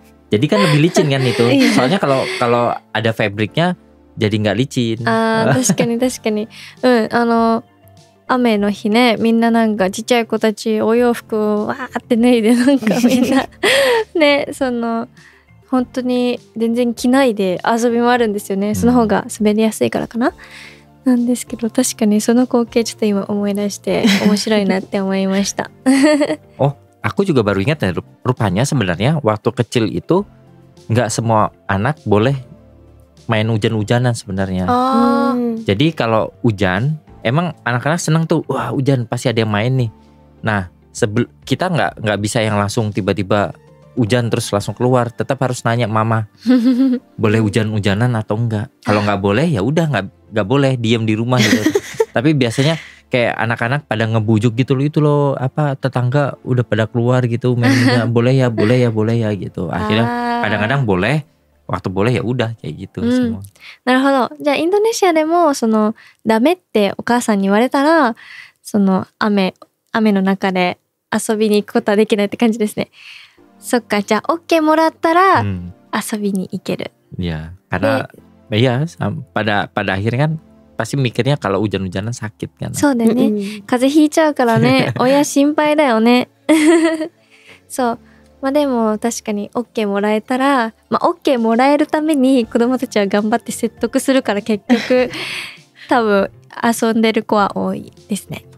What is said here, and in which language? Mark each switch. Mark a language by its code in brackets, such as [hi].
[id] Jadi kan lebih licin kan itu. Soalnya kalau ada fabriknya jadi nggak licin. [ja] 確かに雨の日ね、みんななんかちっちゃい子たちお洋服をわーって脱いでなんかみんなね、本当に全然着ないで遊び回るんですよね。その方が滑りやすいからかな。なんですけど確かにその光景ちょっと今思い出して面白いなって思いました。 [id] Aku juga baru ingat ya, rupanya sebenarnya waktu kecil itu nggak semua anak boleh main hujan-hujanan sebenarnya. Jadi kalau hujan, emang anak-anak senang tuh, wah hujan pasti ada yang main nih. Nah kita nggak bisa yang langsung tiba-tiba hujan terus langsung keluar, tetap harus nanya mama, boleh hujan-hujanan atau enggak. Kalau nggak boleh ya udah nggak boleh, diem di rumah gitu. Tapi biasanya kayak anak-anak pada ngebujuk gitu loh, itu loh tetangga udah pada keluar gitu mainnya, boleh ya gitu. Akhirnya kadang-kadang boleh, waktu boleh ya udah kayak gitu semua. [ja] なるほど。じゃあインドネシアでもダメってお母さんに言われたら雨の中で遊びに行くことはできないって感じですね。そっか、じゃあ OK もらったら遊びに行ける。 [id] Ya, karena ya pada akhirnya kan pasti mikirnya kalau hujan-hujanan sakit kan. [ja] そうだよね。風邪ひいちゃうからね、親心配だよね。そう。まあでも確かに OK もらえたら、OK もらえるために子供たちは頑張って説得するから結局多分遊んでる子は多いですね。